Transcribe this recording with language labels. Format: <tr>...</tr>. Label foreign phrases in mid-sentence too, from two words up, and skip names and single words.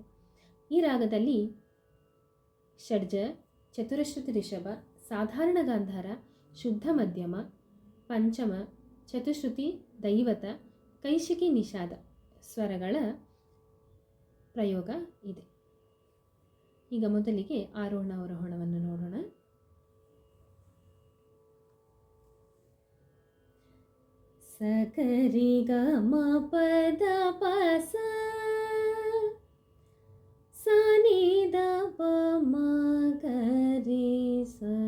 <kn>ಈ ರಾಗದಲ್ಲಿ ಷಡ್ಜ, ಚತುರಶ್ರುತಿ ರಿಷಭ, ಸಾಧಾರಣ ಗಾಂಧಾರ, ಶುದ್ಧ ಮಧ್ಯಮ, ಪಂಚಮ, ಚತುಶ್ರುತಿ, ದೈವತ, ಕೈಶಿಕಿ, ನಿಷಾದ ಸ್ವರಗಳ ಪ್ರಯೋಗ ಇದೆ. ಈಗ ಮೊದಲಿಗೆ ಆರೋಹಣ ಅವರೋಹಣವನ್ನು ನೋಡೋಣ. ಸಕರಿ ಗ ಮ ಪದ ಪ ಸ ನಿ ದ ಪ ಮ ಗ ರಿ ಸ.</kn>